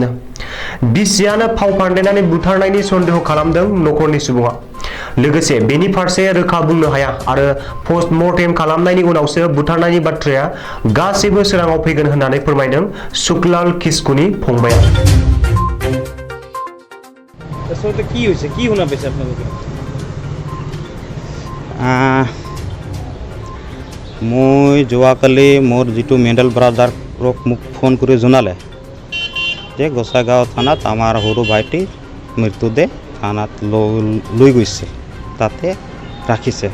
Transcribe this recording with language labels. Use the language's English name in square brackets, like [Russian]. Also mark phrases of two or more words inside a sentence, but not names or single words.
[Bodo] बिसियानो फाव फान्दायनानै बुथारनायनि सन्देह खालामदों नखरनि सुबुङा। लोगोसे बेनि फारसे रोखा बुंनो हाया आरो पस्टमर्टेम खालामनायनि उनावसो बुथारनायनि बाथ्राया गासैबो सोराङाव फैगोन होननानै फोरमायदों सुखलाल किस्कुनि फंबाया। [Assamese] মই যোৱাকালি মোৰ যিটো মেডেল ব্ৰাদাৰক মোক ফোন কৰি জনালে যে গোসাইগাঁও থানাত আমাৰ সৰু ভাইটিৰ মৃতদেহ থানাত লৈ গৈছে, তাতে ৰাখিছে।